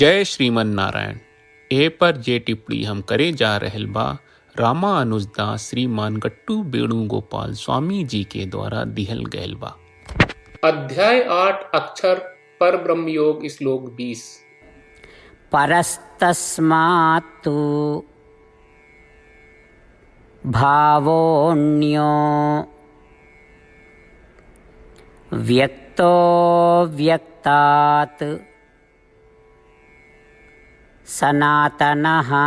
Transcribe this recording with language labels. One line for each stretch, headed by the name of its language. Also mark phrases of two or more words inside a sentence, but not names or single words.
Bhojpuri: जय श्रीमन नारायण। ए पर जे टिप्पणी हम करे जा रहल बा रामानुजदास श्रीमान गट्टू वेणुगोपाल स्वामी जी के द्वारा दिहल गयल बा। अध्याय 8 अक्षर पर ब्रह्म योग श्लोक 20।
Sanskrit: परस्तस्मात्तु भावोऽन्यो व्यक्तो व्यक्तात् सनातनः